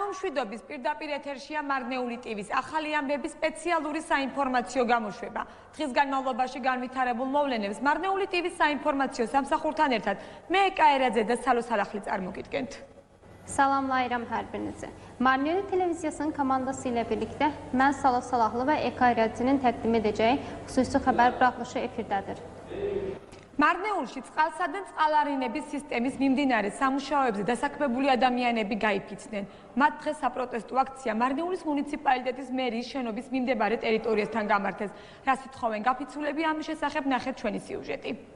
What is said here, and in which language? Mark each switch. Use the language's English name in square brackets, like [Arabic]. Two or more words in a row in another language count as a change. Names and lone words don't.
[Georgian] მშვიდობის პირდაპირ ეთერშია მარნეული ტივის ახალი ამბების სპეციალური საინფორმაციო გამოშვება. დღის განმავლობაში განვითარებულ მოვლენებს მარნეული ტივის საინფორმაციო სამსახურთან ერთად მე ეკაერაძე და სალო სალახლი წარმოგიდგენთ. [Azerbaijani] Salamlayıram hər birinizə. Marneli televiziyasının komandası ilə birlikdə mən Salo Salahlı və ეკაერაძეnin təqdim edəcəyi xüsusi xəbər buraxılışı efirdədir. [Georgian] მარნეულში წყალსა და წყალარინების სისტემის მიმდინარე სამუშაოებზე დასაქმებული ადამიანები გაიფიცნენ. მათ დღეს საპროტესტო აქცია მარნეულის მუნიციპალიტეტის მერიის შენობის მიმდებარე ტერიტორიასთან გამართეს. რა სიტყვენ გაფიცულები ამის შესახებ ნახეთ ჩვენი სიუჟეტი.